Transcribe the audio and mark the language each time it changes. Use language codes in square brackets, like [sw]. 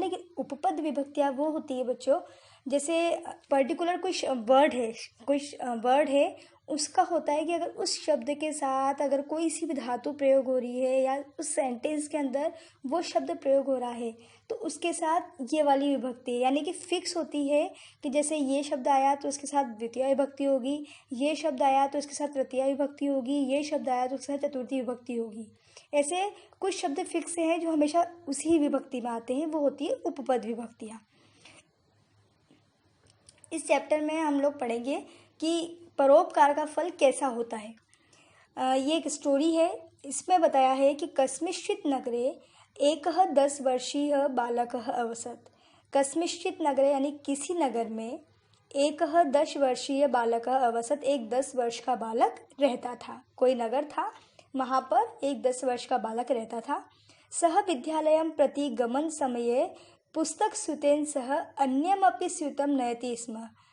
[hi] लेकिन उपपद विभक्तियाँ वो होती है बच्चों, जैसे पर्टिकुलर कोई वर्ड है, उसका होता है कि अगर उस शब्द के साथ अगर कोई सी भी धातु प्रयोग हो रही है या उस सेंटेंस के अंदर वो शब्द प्रयोग हो रहा है तो उसके साथ ये वाली विभक्ति यानी कि फिक्स होती है कि जैसे ये शब्द आया तो उसके साथ द्वितीय विभक्ति होगी, ये शब्द आया तो इसके साथ तृतीय विभक्ति होगी, ये शब्द आया तो उसके साथ चतुर्थी विभक्ति होगी। ऐसे कुछ शब्द फिक्स हैं जो हमेशा उसी विभक्ति में आते हैं, वो होती है उपपद विभक्तियाँ। इस चैप्टर में हम लोग पढ़ेंगे कि परोपकार का फल कैसा होता है। ये एक स्टोरी है। इसमें बताया है कि [sa] कस्मिंश्चित् नगरे एकः 10 वर्षीयः बालकः अवसत्। कस्मिंश्चित् नगरे [hi] यानी किसी नगर में [sa] एकः 10 वर्षीय बालकः अवसत्, [hi] एक 10 वर्ष का बालक रहता था। कोई नगर था, वहाँ पर एक 10 वर्ष का बालक रहता था। [sa] सः विद्यालयं प्रति गमन समये पुस्तक स्यूतेन सह अन्यमपि स्यूतं नयति स्म।